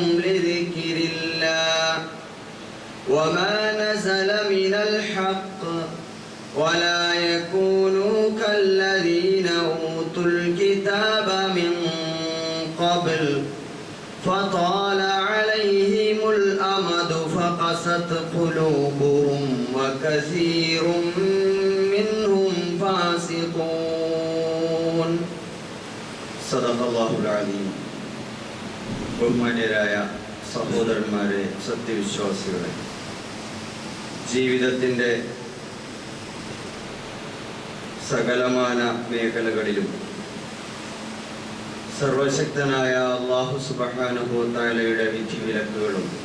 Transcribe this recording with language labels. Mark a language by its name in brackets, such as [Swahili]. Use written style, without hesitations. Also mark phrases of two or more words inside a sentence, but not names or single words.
[Arabic] لذكر الله وما نزل من الحق ولا يكونوا كالذين أوتوا الكتاب من قبل فطال عليهم الأمد فقست قلوبهم وكثير منهم فاسقون. صدق الله العظيم. [Malayalam] ബഹുമാന്യരായ സഹോദരന്മാരെ, സത്യവിശ്വാസികളെ, ജീവിതത്തിൻ്റെ സകലമാന മേഖലകളിലും സർവശക്തനായ അല്ലാഹു സുബ്ഹാനഹു വ തആലയുടെ വിധിവിലക്കുകളും